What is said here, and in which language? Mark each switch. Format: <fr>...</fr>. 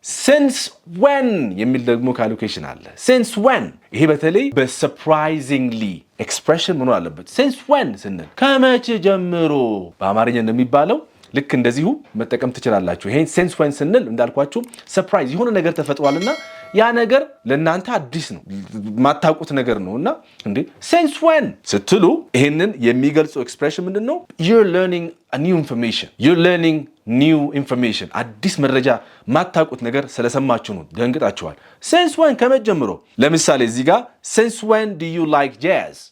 <en>since when</en> <am>የሚል ደግሞ ካልኩሌሽን አለ። since when ይሄ በተለይ በsurprisingly ኤክስፕሬሽን ምን አለበት since when ስንል ከመቼ ጀምሮ በአማርኛ እንደሚባለው ልክ እንደዚሁ መጠቀም ትችላላችሁ። ይሄን since when ስንል እንዳልኳችሁ ሰርፕራይዝ የሆነ ነገር ተፈጥሯልና ያ ነገር ለእናንተ አዲስ ነው ማታውቁት ነገር ነውና እንዴ since when ስትሉ ይሄንን የሚገልጸው ኤክስፕሬሽን ምንድነው?</am> <en>you're learning a new information. you're learning new information.</en> <am>አዲስ መረጃ ማታውቁት ነገር ስለሰማችሁ ነው ደንግጣችኋል። since when ከመጀመሩ ለምሳሌ እዚህ ጋር</am> <en>since when do you like jazz?</en>